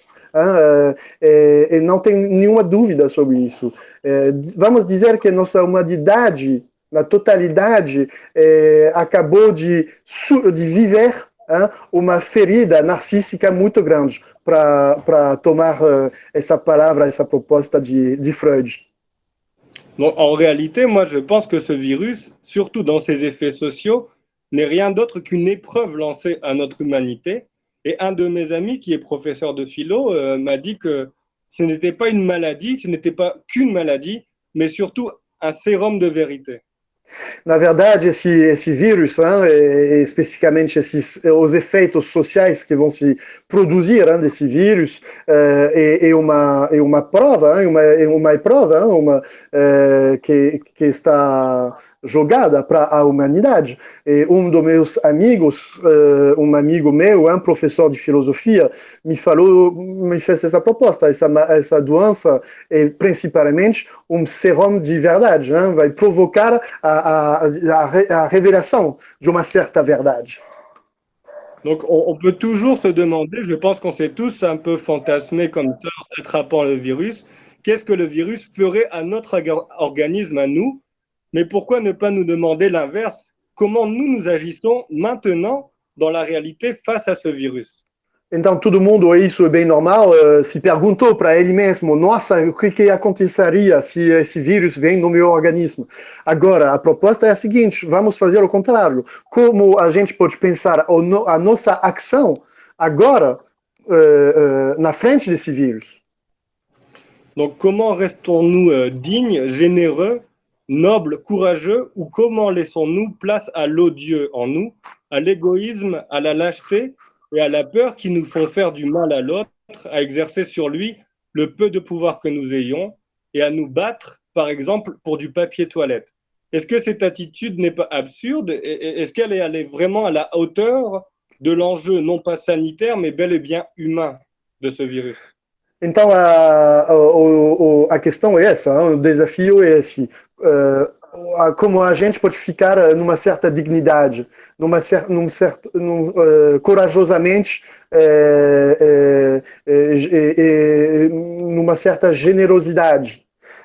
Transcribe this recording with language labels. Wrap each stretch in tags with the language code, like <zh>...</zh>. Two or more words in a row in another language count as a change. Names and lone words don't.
<pt>E não tem nenhuma dúvida sobre isso. Vamos dizer que nossa humanidade, na totalidade, acabou de viver uma ferida narcíssica muito grande, para tomar essa palavra, essa proposta de Freud.</pt> <fr>Donc, en réalité, moi, je pense que ce virus, surtout dans ses effets sociaux, n'est rien d'autre qu'une épreuve lancée à notre humanité. Et un de mes amis, qui est professeur de philo, m'a dit que ce n'était pas une maladie, ce n'était pas qu'une maladie, mais surtout un sérum de vérité.</fr> <pt>Na verdade, esse vírus, especificamente os efeitos sociais que vão se produzir desse vírus, é uma prova, que está jogada para a humanidade. E dos meus amigos, um amigo meu, professor de filosofia, me fez essa proposta. Essa doença é principalmente um sérum de verdade, vai provocar a</pt> <fr>révélation d'une certaine</fr> <pt>verdade.</pt> <fr>Donc, on peut toujours se demander, je pense qu'on s'est tous un peu fantasmés comme ça, attrapant le virus, qu'est-ce que le virus ferait à notre organisme, à nous? Mais pourquoi ne pas nous demander l'inverse? Comment nous agissons maintenant dans la réalité face à ce virus?</fr> <pt>Então, todo mundo, isso é bem normal, se perguntou para ele mesmo, nossa, o que aconteceria se esse vírus vem no meu organismo? Agora, a proposta é a seguinte, vamos fazer o contrário. Como a gente pode pensar a nossa ação agora, na frente desse vírus?</pt> <fr>Donc, comment restons-nous dignes, généreux, nobles, courageux, ou comment laissons-nous place à l'odieux en nous, à l'égoïsme, à la lâcheté et à la peur qui nous font faire du mal à l'autre, à exercer sur lui le peu de pouvoir que nous ayons et à nous battre, par exemple, pour du papier toilette. Est-ce que cette attitude n'est pas absurde? Est-ce qu'elle est allée vraiment à la hauteur de l'enjeu, non pas sanitaire, mais bel et bien humain de ce virus?</fr> <pt>Então, a questão é essa, o desafio é esse. Como a gente pode ficar numa certa dignidade, corajosamente, numa certa generosidade.</pt>